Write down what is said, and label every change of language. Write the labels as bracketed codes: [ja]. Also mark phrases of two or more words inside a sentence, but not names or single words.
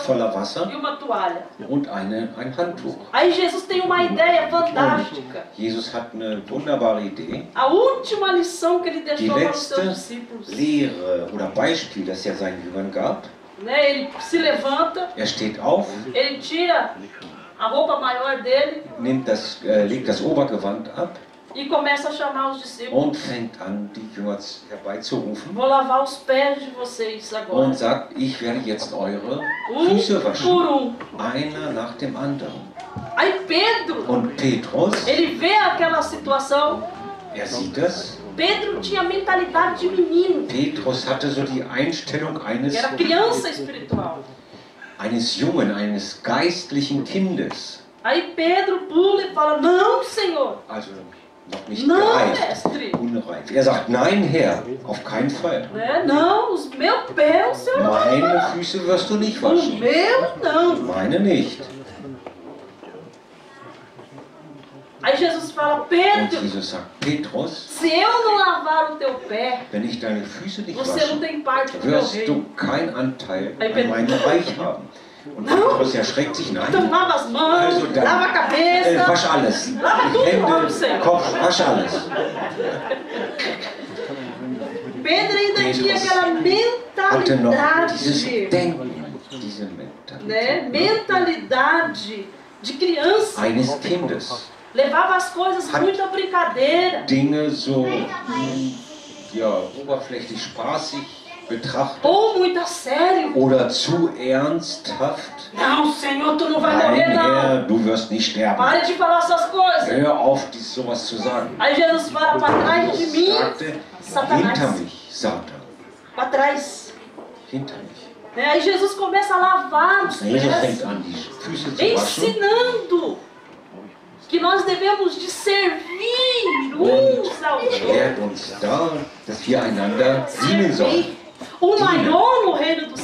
[de] voller [pt] e [de] Wasser [pt] uma toalha. [de] und ein Handtuch. [pt] Aí Jesus tem uma ideia fantástica. [de] Jesus hat eine wunderbare Idee. [pt] A última lição que ele [de] Die [pt] deixou para os seus [de] letzte [pt] discípulos. [de] Lehre oder Beispiel, das er seinen Jüngern gab. [pt] Né? Ele se levanta, [de] Er steht auf, [pt] ele tira a roupa maior dele [de] legt das Obergewand ab [pt] e começa a chamar os discípulos. [de] und fängt an, die Jünger herbeizurufen [pt] Vou lavar os pés de vocês agora. [de] und sagt, ich werde jetzt eure [pt] Um [de] Füße waschen. [pt] por [de] Einer nach dem anderen. [pt] Aí Pedro, [de] Und Petrus, [pt] ele vê aquela situação. [de] er sieht das. [pt] Pedro tinha a mentalidade de menino, [de] Petrus hatte so die Einstellung [pt] que era criança espiritual. [de] eines Jungen, eines geistlichen Kindes. [pt] Aí Pedro pula e fala: Não, Senhor, [de] Also noch nicht [pt] não, [de] gereift, [pt] mestre. [de] unreif. Er sagt, nein, Herr, auf keinen Fall. [pt] Né? Não, os meus pés o Senhor não vai [de] Meine [pt] lavar. [de] Füße wirst du nicht [pt] O [de] waschen. [pt] meu não. [de] Meine nicht. [pt] Aí Jesus fala: [de] Und [pt] Pedro, [de] Jesus sagt, Petrus, [pt] se eu não lavar o teu pé, [de] wenn ich deine Füße nicht [pt] você não [de] wasche, [pt] tem parte do meu [de] wirst [pt] reino. [de] du keinen Anteil [pt] Aí [de] an [pt] Pedro, [de] meinem Reich haben. Und Petrus erschreckt sich, [pt] então [de] nein, [pt] lava as mãos, [de] also dann, [pt] lava a cabeça. [de] wasch alles. [pt] Lava tudo, lava o [de] Hände, [pt] Senhor. [de] Kopf, wasch alles. [pt] Pedro ainda tinha [de] Petrus [pt] aquela [de] Hatte noch dieses [pt] mentalidade, [de] Denken, diese Mentalität [pt] né? Mentalidade de criança. [de] eines Kindes. [pt] Levava as coisas [de] Hat- [pt] muito à brincadeira. [de] Dinge so ja, oberflächlich spaßig betrachtet [pt] Ou muito a sério. [de] oder zu ernsthaft. [pt] Não, Senhor, tu não vai [de] Nein, [pt] morrer, não. [de] Herr, du wirst nicht sterben. [pt] Pare de falar essas coisas. [de] Hör auf, sowas zu sagen. [pt] Aí Jesus fala: para trás de [de] Jesus [pt] mim, [de] sagte, hinter [pt] Satanás. [de] mich, Satan. [pt] Para trás. [de] Hinter mich. [pt] Né? Aí Jesus começa a lavar os [de] Jesus fängt [pt] pés, [de] an, die Füße zu waschen. [pt] ensinando que nós devemos de servir uns aos [de] Er lehrt [pt] outros. [de] uns da, dass wir einander dienen sollen. [pt] Servir. O maior no reino do